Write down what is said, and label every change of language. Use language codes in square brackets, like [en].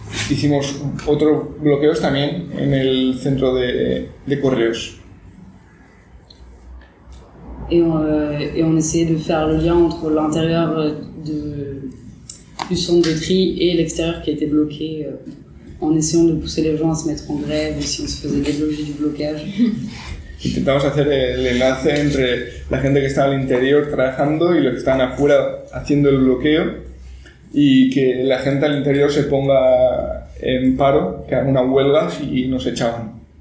[es] Hicimos otros bloqueos también en el centro de correos. [fr] Et on essayait de faire le lien entre l'intérieur du centre de tri et l'extérieur qui était bloqué, en essayant de pousser les gens à se mettre en grève, si on se faisait déloger du blocage. [es] Intentamos hacer el enlace entre la gente que estaba al interior trabajando y los que están afuera haciendo el bloqueo, y que la gente al interior se ponga en paro, que haga una huelga y nos echaban.